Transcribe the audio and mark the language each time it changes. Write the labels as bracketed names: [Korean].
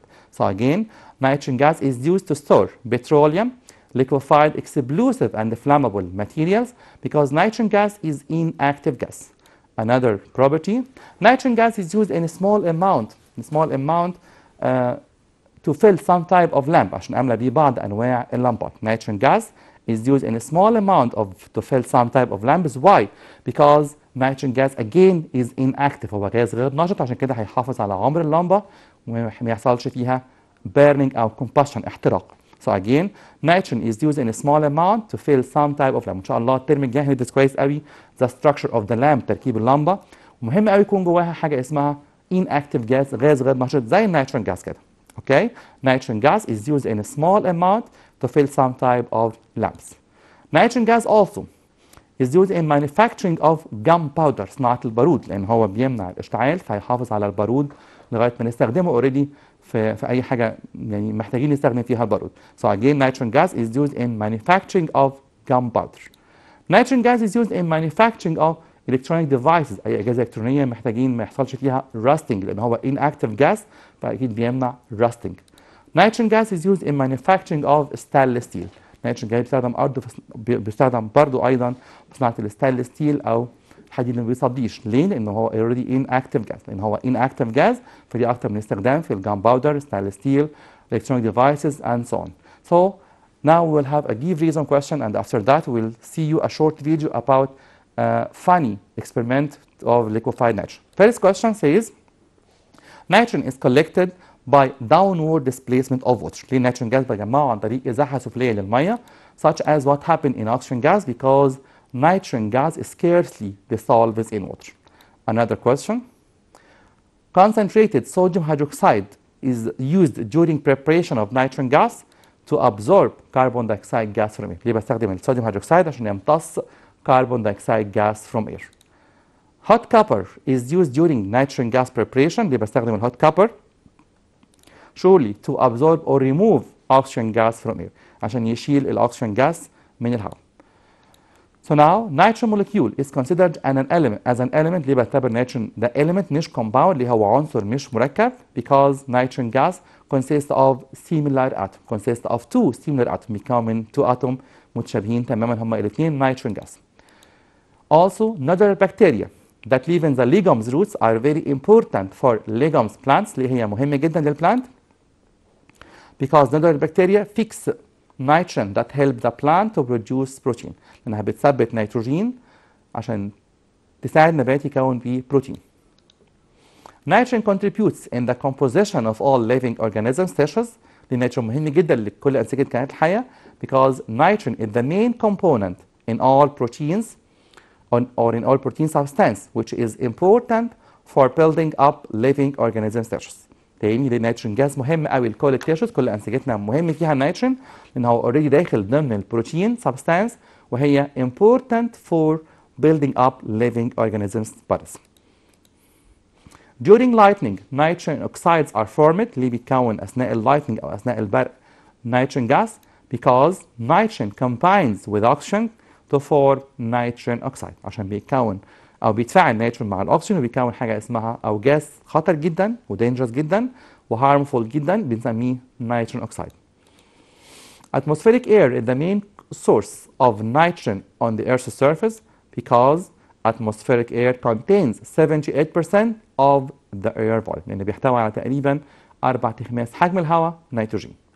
[English] So again, nitrogen gas is used to store petroleum, liquefied explosive and flammable materials because nitrogen gas is inactive gas. Another property, nitrogen gas is used in a small amount to fill some type of lamp [Arabic] عشان أملى بيه بعض أنواع اللمبات. [English] Nitrogen gas is used in a small amount to fill some type of lamps. Why? Because nitrogen gas again is inactive. [Arabic] هو غاز غير نشط عشان كده هيحافظ على عمر اللمبة وما يحصلش فيها burning أو combustion احتراق. [English] So again, nitrogen is used in a small amount to fill some type of lamp. [Arabic] إن شاء الله الترم الجاي هندرس كويس قوي [English] the structure of the lamp [Arabic] تركيب اللمبة ومهم قوي يكون جواها حاجة اسمها inactive gas غاز غير نشط زي النيتروجين gas كده. [English] Okay? Nitrogen gas is used in a small amount to fill some type of lamps. Nitrogen gas also is used in manufacturing of gunpowder [Arabic] صناعة البارود لأن هو بيمنع الاشتعال فيحافظ على البارود لغاية ما نستخدمه already في أي حاجة يعني محتاجين نستخدم فيها البارود. [English] So again, nitrogen gas is used in manufacturing of gunpowder. Nitrogen gas is used in manufacturing of electronic devices [Arabic] أي أجهزة إلكترونية محتاجين ما يحصلش فيها rusting لأن هو inactive gas فأكيد بيمنع rusting. [English] Nitrogen gas is used in manufacturing of stainless steel. [Arabic] nitrogen gas بيستخدم برضه أيضا في صناعة الستانلس ستيل أو الحديد اللي ما بيصديش. ليه؟ لأن هو already inactive gas. لأن هو inactive gas فدي أكتر من استخدام في الgunpowder, stainless steel, [English] electronic devices and so on. So now we'll have a give reason question and after that we'll see you a short video about funny experiment of liquefied nitrogen. First question says, Nitrogen is collected by downward displacement of water. [Arabic] ليه النيتروجين جاز بجمعه عن طريق ازاحه سفليه للميه [English] such as what happened in oxygen gas because nitrogen gas scarcely dissolves in water. Another question. Concentrated sodium hydroxide is used during preparation of nitrogen gas to absorb carbon dioxide gas from air. [Arabic] ليه بستخدم الصوديوم هيدروكسيد؟ عشان يمتص [English] carbon dioxide gas from air. Hot copper is used during nitrogen gas preparation. [Arabic] ليه بستخدم الهوت [English] copper؟ surely to absorb or remove oxygen gas from air. [Arabic] عشان يشيل الأكسجين gas من الهواء. [English] So now nitrogen molecule is considered as an element. [Arabic] ليه بعتبر nitrogen ده element مش compound اللي هو عنصر مش مركب [English] because nitrogen gas consists of similar atom consists of two similar atoms [Arabic] بيكون من two atom متشابهين تماما هما الاثنين nitrogen gas. [English] Also nodal bacteria that live in the legumes roots are very important for legumes plants [Arabic] اللي هي مهمة جدا للبلانت [English] because nodal bacteria fix nitrogen that help the plant to produce protein. [Arabic] لأنها بتثبت نيتروجين عشان تساعد النبات يكون بيه بروتين. [English] Nitrogen contributes in the composition of all living organisms tissues. [Arabic] النيتروجين مهم جدا لكل أنسجة الكائنات الحية [English] because nitrogen is the main component in all proteins or in all protein substance which is important for building up living organisms tissues. [Arabic] تاني ليه النيتروجين جاز مهم قوي لكل التيشوز كل انسجتنا مهم فيها النيتروجين لان هو اوريدي داخل ضمن البروتين سبستانس وهي [English] important for building up living organisms bodies. During lightning nitrogen oxides are formed [Arabic] اللي بيتكون اثناء اللايتنينج او اثناء البرق [English] nitrogen gas because nitrogen combines with oxygen to form nitrogen oxide [Arabic] عشان بيتكون او بيتفاعل النيتروجين مع الاكسجين وبيكون حاجه اسمها او جاز خطر جدا ودينجرس جدا وهارمفول جدا بنسميه نيتروجين اوكسيد. [English] Atmospheric air is the main source of nitrogen on the Earth's surface because atmospheric air contains 78% of the air volume [Arabic] لأنه بيحتوي على تقريبا 4/5 حجم الهواء نيتروجين.